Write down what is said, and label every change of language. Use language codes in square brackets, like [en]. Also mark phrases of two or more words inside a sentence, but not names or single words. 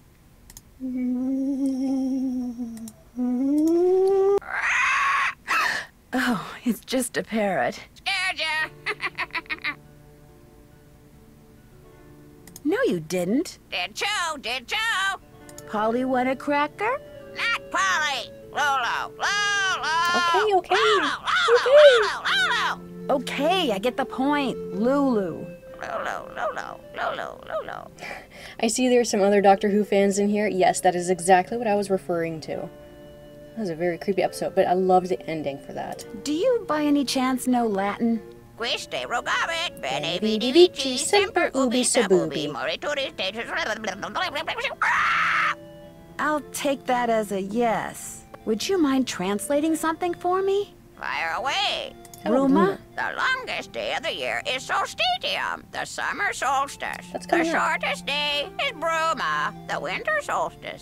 [en] Oh, it's just a parrot. Scared ya? No, you didn't. Did you? Did you? Polly want a cracker? Not Polly. Lolo. Lolo. Okay, okay. Lolo. Lolo. Okay. Lolo. Okay, I get the point. Lulu. Lolo. Lolo. Lolo. Lolo. I see there's some other Doctor Who fans in here. Yes, that is exactly what I was referring to. That was a very creepy episode, but I loved the ending for that. Do you by any chance know Latin? [la] Quiste rogavit, bene Vidi vidi vici, vici, semper ubi sububi. Morituri [en] I'll take that as a yes. Would you mind translating something for me? Fire away. Ruma? The longest day of the year is solstitium, the summer solstice. That's The coming up. shortest day is bruma, the winter solstice.